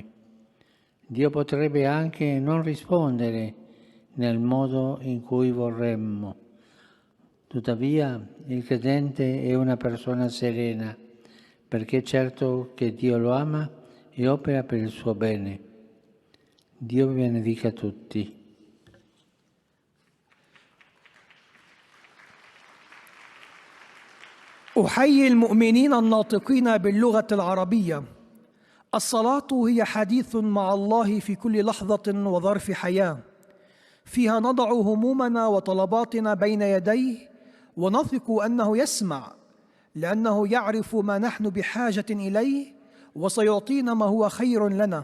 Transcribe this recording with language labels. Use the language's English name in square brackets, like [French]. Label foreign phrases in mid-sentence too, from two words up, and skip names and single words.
[Italian] Dio potrebbe anche non rispondere nel modo in cui vorremmo. Tuttavia, il credente è una persona serena, perché è certo che Dio lo ama e opera per il suo bene. Dio vi benedica tutti. [Arabic] أحيي المؤمنين الناطقين باللغة العربية. الصلاة هي حديث مع الله في كل لحظة وظرف حياة، فيها نضع همومنا وطلباتنا بين يديه ونثق أنه يسمع، لأنه يعرف ما نحن بحاجة إليه وسيعطينا ما هو خير لنا.